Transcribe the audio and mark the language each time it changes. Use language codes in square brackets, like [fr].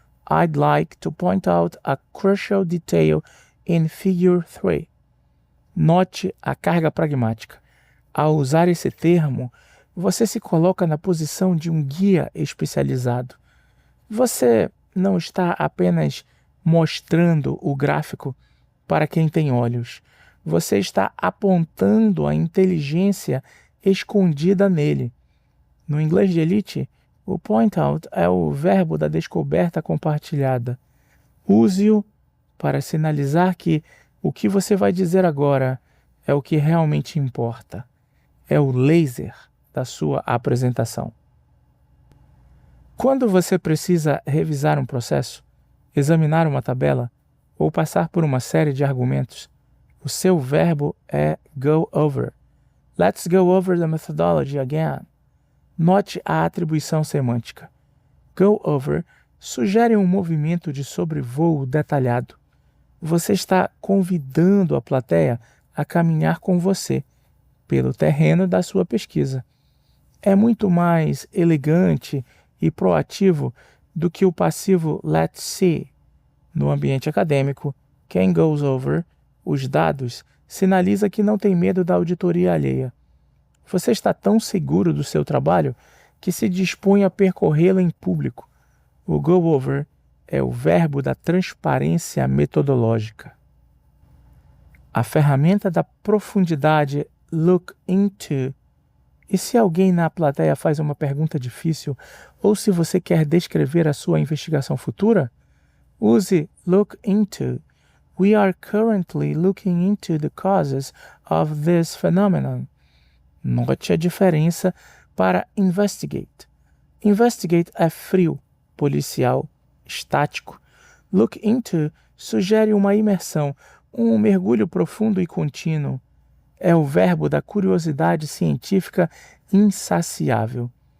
[en] I'd like to point out a crucial detail in Figure 3. [pt] Note a carga pragmática. Ao usar esse termo, você se coloca na posição de um guia especializado. Você não está apenas mostrando o gráfico para quem tem olhos. Você está apontando a inteligência escondida nele. No inglês de elite, o point out é o verbo da descoberta compartilhada. Use-o para sinalizar que o que você vai dizer agora é o que realmente importa. É o laser da sua apresentação. Quando você precisa revisar um processo, examinar uma tabela ou passar por uma série de argumentos, o seu verbo é go over. [en] Let's go over the methodology again. [pt] Note a atribuição semântica. Go over sugere um movimento de sobrevoo detalhado. Você está convidando a plateia a caminhar com você pelo terreno da sua pesquisa. É muito mais elegante e proativo do que o passivo [en] let's see. [pt] No ambiente acadêmico, quem goes over os dados sinaliza que não tem medo da auditoria alheia. Você está tão seguro do seu trabalho que se dispõe a percorrê-lo em público. O go over é o verbo da transparência metodológica. A ferramenta da profundidade look into. E se alguém na plateia faz uma pergunta difícil, ou se você quer descrever a sua investigação futura, use look into. [en] We are currently looking into the causes of this phenomenon. [pt] Note a diferença para investigate. Investigate é frio, policial, estático. Look into sugere uma imersão, um mergulho profundo e contínuo. É o verbo da curiosidade científica insaciável.